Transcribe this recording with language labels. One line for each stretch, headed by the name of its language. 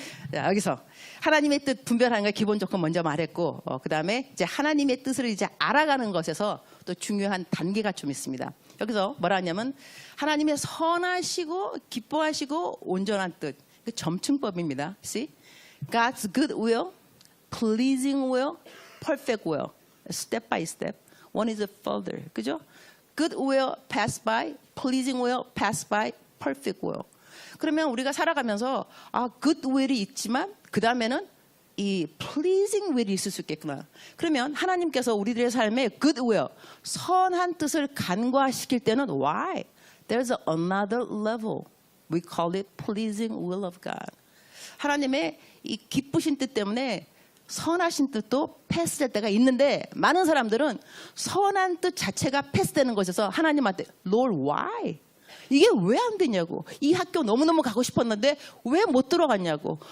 Korean: 자, 여기서 하나님의 뜻 분별하는 걸 기본 조건 먼저 말했고 그 다음에 이제 하나님의 뜻을 이제 알아가는 것에서 또 중요한 단계가 좀 있습니다. 여기서 뭐라 하냐면 하나님의 선하시고 기뻐하시고 온전한 뜻, 그 점층법입니다.
English: See? God's good will, pleasing will, perfect will, step by step. One is further,
Korean: 그죠?
English: Good will pass by, pleasing will pass by, perfect will.
Korean: 그러면 우리가 살아가면서
English: good will
Korean: 이 있지만 그 다음에는 이
English: pleasing will
Korean: 이 있을 수 있겠구나. 그러면 하나님께서 우리들의 삶에
English: good will,
Korean: 선한 뜻을 간과시킬 때는
English: why? There's another level. We call it pleasing will of God.
Korean: 하나님의 이 기쁘신 뜻 때문에 선하신 뜻도 패스될 때가 있는데 많은 사람들은 선한 뜻 자체가 패스되는 것에서 하나님한테
English: Lord why?
Korean: 이게 왜 안 되냐고. 이 학교 너무너무 가고 싶었는데 왜 못 들어갔냐고.